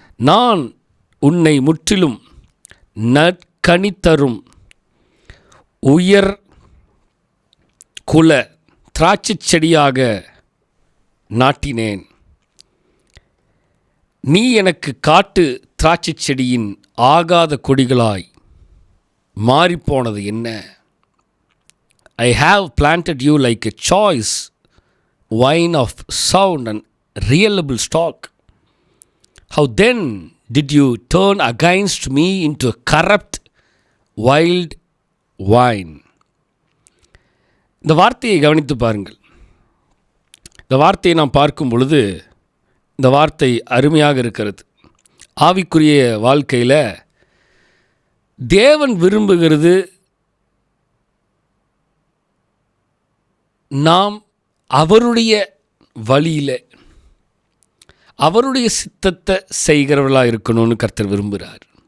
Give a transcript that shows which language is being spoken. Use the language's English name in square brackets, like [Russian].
[Tamil] நான் உன்னை முற்றிலும் நற்கனி தரும் உயர் குல திராட்சைச் செடியாக நாட்டினேன். நீ எனக்கு காட்டு திராட்சைச் செடியின் ஆகாத கொடிகளாய் மாறிப்போனது என்ன? [English] I have planted you like a choice wine of sound and reliable stock. How then did you turn against me into a corrupt wild wine? [Tamil] இந்த வார்த்தையை கவனித்து பாருங்கள். இந்த வார்த்தையை நாம் பார்க்கும் பொழுது இந்த வார்த்தை அருமையாக இருக்கிறது. ஆவிக்குரிய வாழ்க்கையில் தேவன் விரும்புகிறது நாம் அவருடைய வழியில் அவருடைய சித்தத்தை செய்கிறவர்களாக இருக்கணும்னு கர்த்தர் விரும்புகிறார்.